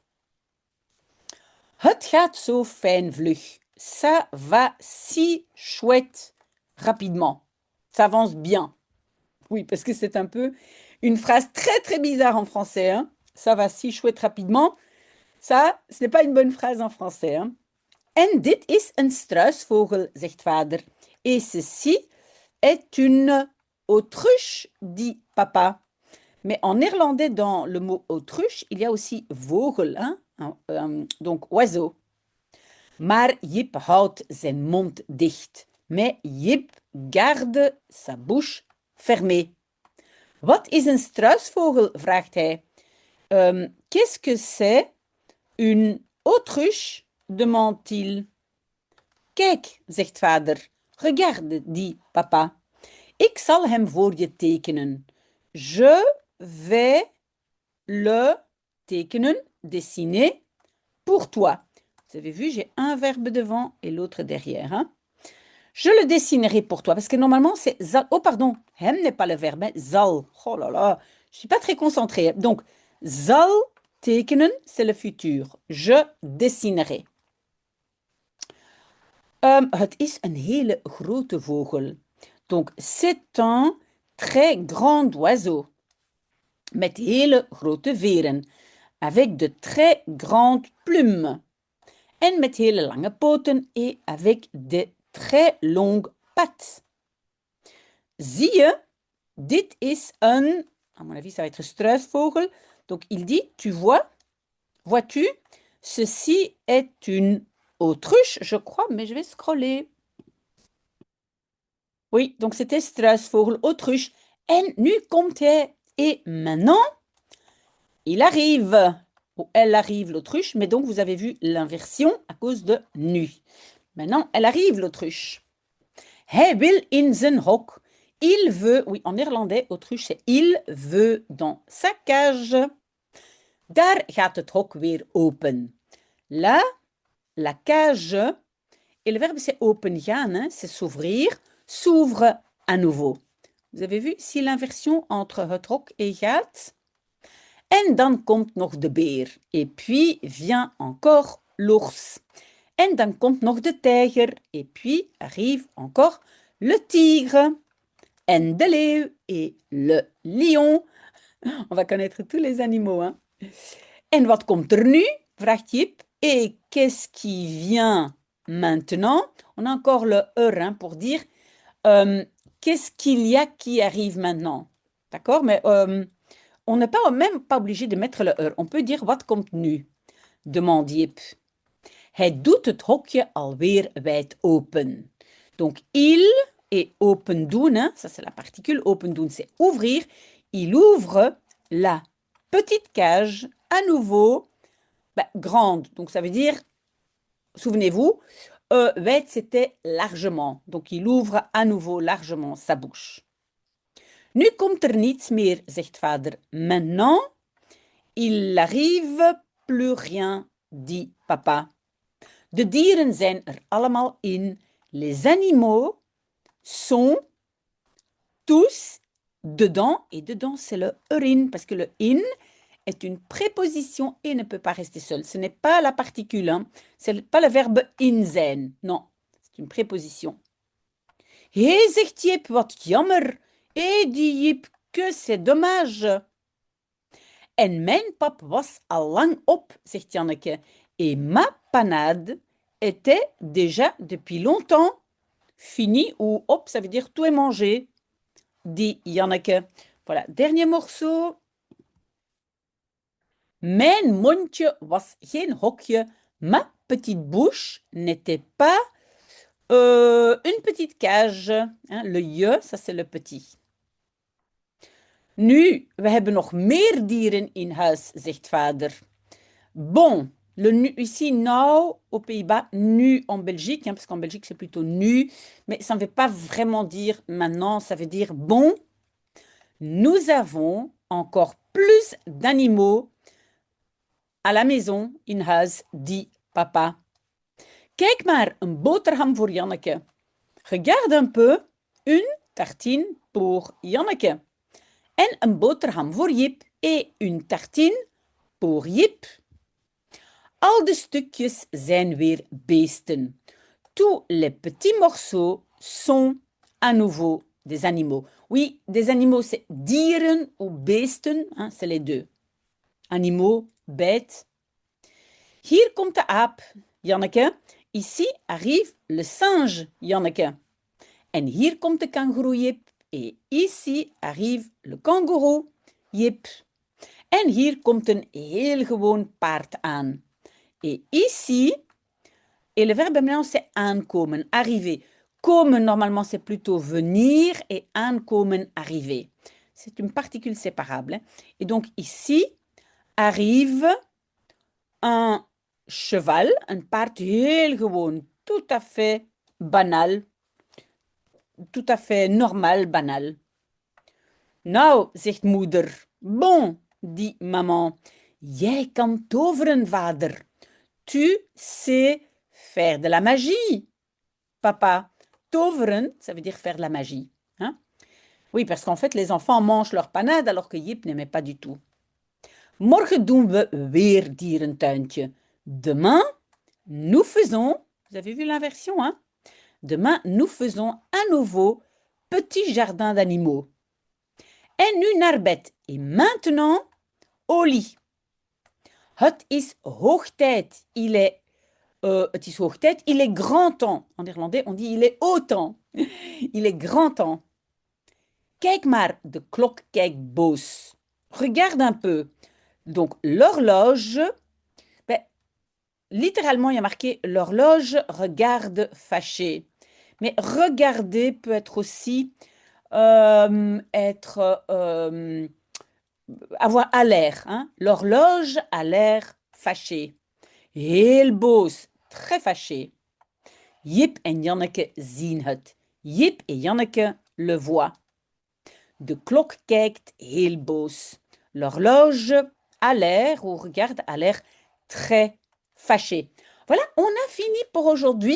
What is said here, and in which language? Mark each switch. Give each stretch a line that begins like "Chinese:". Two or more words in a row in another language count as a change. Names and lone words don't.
Dutch: Het gaat zo fijn vlug.
French: Ça va si chouette rapidement. Ça avance bien. Oui, parce que c'est un peu une phrase très très bizarre en français. Hein? Ça va si chouette rapidement. Ça, ce n'est pas une bonne phrase en français. Hein?
Dutch: En dit is een struisvogel, zegt vader.
French: Et ceci est une autruche, dit papa. Mais en néerlandais, dans le mot autruche, il y a aussi vogel, hein? Donc oiseau.
Dutch: Maar Jip houdt zijn mond dicht.
French: Mais Jip garde sa bouche fermée.
Dutch: Wat is een struisvogel? Vraagt hij.
French: Qu'est-ce que c'est une autruche? Demande-t-il.
Dutch: Kijk, zegt vader.
French: Regarde, dit papa.
Dutch: Ik zal hem voor je tekenen.
French: Je vais le tekenen, dessiner, pour toi. Vous avez vu, j'ai un verbe devant et l'autre derrière. Hein? Je le dessinerai pour toi. Parce que normalement, c'est zal. Oh, pardon, hem n'est pas le verbe, hein? Zal. Oh là là, je ne suis pas très concentrée. Donc,
Dutch: zal tekenen,
French: c'est le futur. Je dessinerai.
Dutch: Het is een hele grote vogel.
French: Donc, c'est un très grand oiseau.
Dutch: Met hele grote veren.
French: Avec de très grandes plumes.
Dutch: En met hele lange poten
French: et avec de très longues pattes.
Dutch: Zie je, dit is een,
French: à mon avis ça va être struisvogel. Donc il dit, tu vois, vois-tu, ceci est une autruche, je crois, mais je vais scroller. Oui, donc c'était struisvogel, autruche.
Dutch: En nu komt hij.
French: Et maintenant, il arrive. Ou elle arrive, l'autruche, mais donc vous avez vu l'inversion à cause de nu. Maintenant, elle arrive, l'autruche.
Dutch: Hij wil in zijn hok.
French: Il veut, oui, en néerlandais, autruche, c'est il veut dans sa cage.
Dutch: Daar gaat het hok weer open.
French: Là, la cage, et le verbe c'est
Dutch: open gaan,
French: hein, c'est s'ouvrir, s'ouvre à nouveau. Vous avez vu ici l'inversion entre
Dutch: het hok
French: et gaat?
Dutch: En dan komt nog de beer.
French: Et puis vient encore l'ours.
Dutch: En dan komt nog de tijger.
French: Et puis arrive encore le tigre.
Dutch: En de leeuw
French: et le lion. On va connaître tous les animaux. Hein?
Dutch: En wat komt er nu? Vraagt Jip.
French: Et qu'est-ce qui vient maintenant, on a encore le hein, pour dire qu'est-ce qu'il y a qui arrive maintenant. D'accord? Mais on n'est pas, même pas obligé de mettre le On peut dire
Dutch: wat komt nu?
French: Demande Jip.
Dutch: Hij doet het hokje alweer wijd open.
French: Donc, il et
Dutch: open doen,
French: hein, ça c'est la particule,
Dutch: open doen
French: c'est ouvrir. Il ouvre la petite cage à nouveau grande. Donc, ça veut dire, souvenez-vous, wijd c'était largement. Donc, il ouvre à nouveau largement sa bouche.
Dutch: Nu komt niets meer, zegt vader.
French: Maintenant, il arrive plus rien, dit papa.
Dutch: De dieren zijn allemaal in.
French: Les animaux sont tous dedans. Et dedans, c'est le erin, parce que le in est une préposition et ne peut pas rester seul. Ce n'est pas la particule, hein. Ce n'est pas le verbe
Dutch: in zijn.
French: Non, c'est une préposition.
Dutch: Hé, zegt Jip, wat jammer.
French: Hé, dit Jip, que c'est dommage.
Dutch: En mijn pap was al lang op, zegt Janneke.
French: Et ma panade était déjà depuis longtemps fini ou op, ça veut dire tout est mangé, dit Janneke. Voilà, dernier morceau.
Dutch: Mijn mondje was geen hokje.
French: Ma petite bouche n'était pas une petite cage. Hein, le je, ça c'est le petit.
Dutch: Nu, we hebben nog meer dieren in huis, zegt vader.
French: Bon, le nu, ici, now, aux Pays-Bas, nu en Belgique, hein, parce qu'en Belgique, c'est plutôt nu, mais ça ne veut pas vraiment dire maintenant, ça veut dire bon. Nous avons encore plus d'animaux à la maison,
Dutch: in huis,
French: dit papa.
Dutch: Kijk maar, een boterham voor Janneke.
French: Regarde un peu, une tartine pour Janneke.
Dutch: En een boterham voor Jip
French: et une tartine pour Jip.
Dutch: Al de stukjes zijn weer beesten.
French: Tous les petits morceaux sont à nouveau des animaux. Oui, des animaux, c'est dieren ou beesten, hein, c'est les deux. Animaux, bêtes.
Dutch: Hier komt de aap, Janneke.
French: Ici arrive le singe, Janneke.
Dutch: En hier komt de kangoeroe, Jip.
French: Et ici arrive le kangoeroe, Jip.
Dutch: En hier komt een heel gewoon paard aan.
French: Et ici, et le verbe maintenant c'est aankomen, arriver. Komen, normalement, c'est plutôt venir et aankomen, arriver. C'est une particule séparable. Hein. Et donc ici, arrive un cheval, un
Dutch: paard heel gewoon,
French: tout à fait banal, tout à fait normal, banal.
Dutch: Nou, zegt moeder.
French: Bon, dit maman.
Dutch: Jij kan toveren, vader.
French: Tu sais faire de la magie, papa. Toveren, ça veut dire faire de la magie. Hein? Oui, parce qu'en fait, les enfants mangent leur panade alors que Jip n'aimait pas du tout.
Dutch: Morgen doen we weer dierentuintje.
French: Demain, nous faisons... Vous avez vu l'inversion, hein? Demain, nous faisons à nouveau petit jardin d'animaux.
Dutch: En nu naar bed.
French: Et maintenant, au lit.
Dutch: Het is hoog tijd. Het is hoog tijd.
French: Il est grand temps. En néerlandais, on dit il est haut temps. Il est grand temps.
Dutch: Kijk maar, de klok kijkt boos.
French: Regarde un peu. Donc, l'horloge, littéralement, il y a marqué l'horloge regarde fâché. Mais regarder peut être aussi avoir à l'air. Hein? L'horloge a l'air fâché.
Dutch: Heel boos,
French: très fâché.
Dutch: Jip en Janneke zien het. Jip en Janneke
French: le voient.
Dutch: De klok kijkt heel boos.
French: L'horloge a l'air, ou regarde, a l'air très fâché. Voilà, on a fini pour aujourd'hui.